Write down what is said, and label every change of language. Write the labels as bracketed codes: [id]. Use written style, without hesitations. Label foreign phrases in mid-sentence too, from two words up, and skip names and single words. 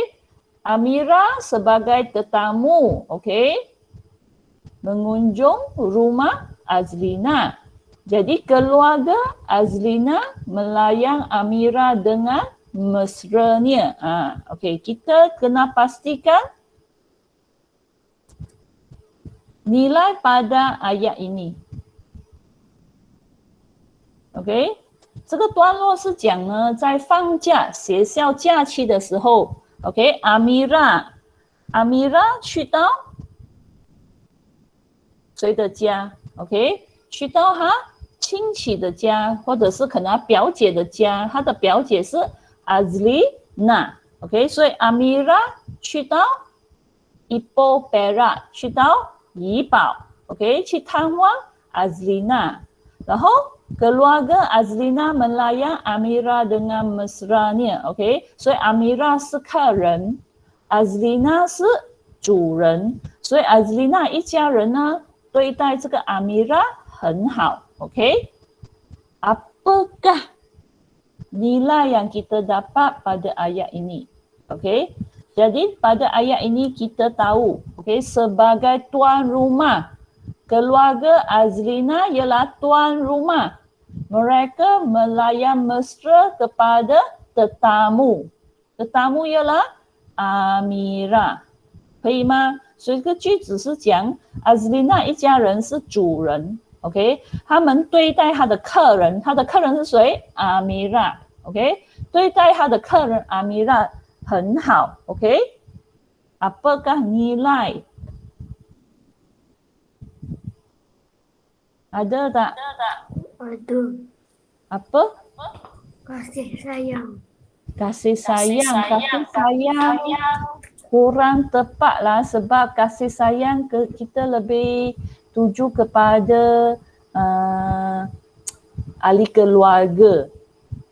[ms] Amira sebagai tetamu, okey, mengunjung rumah Azlina. Jadi keluarga Azlina melayang Amira dengan mesranya. Okey, kita kena pastikan nilai pada ayat ini. [zh] OK， 这个段落是讲呢，在放假、学校假期的时候 ，OK， Amira 去到谁的家？OK， 去到他亲戚的家，或者是可能他表姐的家，他的表姐是 Azlina，OK， 所以 Amira 去到 Ipoh Perak，去到怡保 ，OK，去探望 Azlina， 然后 [ms] keluarga Azlina melayang Amira dengan mesranya， [zh] OK， 所以 Amira 是客人 ，Azlina 是主人，所以 Azlina 一家人呢对待这个 Amira 很好 ，OK。 [ms] Apakah nilai yang kita dapat pada ayat ini? [zh] OK. [ms] Jadi pada ayat ini kita tahu, OK, sebagai tuan rumah, keluarga Azlina ialah tuan rumah. Mereka melayang mesra kepada tetamu. Tetamu ialah Amira. [zh] 可以吗？所以这个句子是讲 Azlina 一家人是主人 ，OK， 他们对待他的客人，他的客人是谁 ？Amira，OK， 对待他的客人 Amira 很好 ，OK。 [ms] Apakah nilai? Ada tak? Ada. Apa? Kasih sayang. Kasih sayang. Kurang tepat lah sebab kasih sayang kita lebih tuju kepada ahli keluarga.